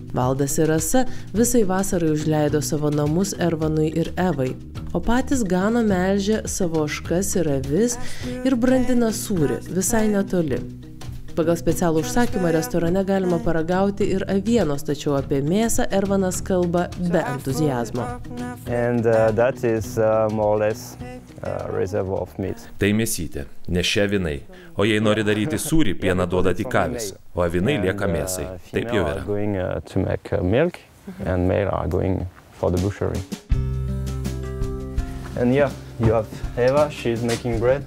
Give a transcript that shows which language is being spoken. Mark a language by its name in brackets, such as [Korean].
[Lithuanian] Valdas ir Rasa visai vasarai užleido savo namus Ervanui ir Evai, o patys gano melžia savo ožkas ir avis ir brandina sūrį visai netoli. Pagal specialų užsakymą restorane galima paragauti ir avienos, tačiau apie mėsą Ervanas kalba be entuziazmo. [English] And that is more or less reservoir of meat. [Lithuanian] Tai mėsytė, ne šie avinai. O jei nori daryti sūrį, pieną duoda tik avis, o avinai lieka mėsai. Taip jau yra. [English] Going to make milk and male are going for the butchery. And yeah, you have Eva, she's making bread.